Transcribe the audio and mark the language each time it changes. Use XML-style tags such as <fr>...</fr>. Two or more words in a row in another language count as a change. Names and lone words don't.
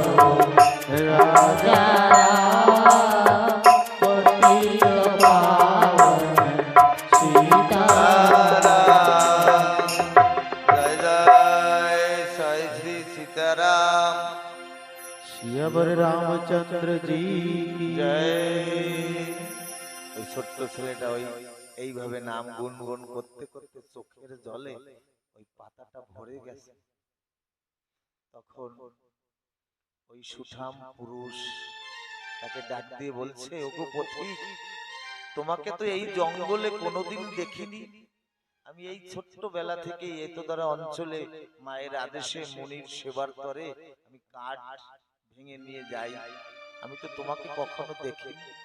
<hi>राजा राम पतित पावन सीताराम। जय जय जय श्री सीताराम। सियावर रामचंद्र जी की जय।</hi> <bn>ওই ছোট্ট ছেলেটা ওই এইভাবে নাম গুনগুন করতে করতে চোখের জলে ওই পাতাটা ভরে গেছে। তখন ওই সুঠাম পুরুষ তাকে ডাক দিয়ে বলছে, ওগো পথিক, তোমাকে তো এই জঙ্গলে কোনোদিন দেখিনি, আমি এই ছোট্ট বেলা থেকে এতদ্বারা অঞ্চলে মায়ের আদেশে মুনির সেবার তরে আমি কাঠ ভেঙে নিয়ে যাই, আমি তো তোমাকে কখনো দেখিনি।</bn>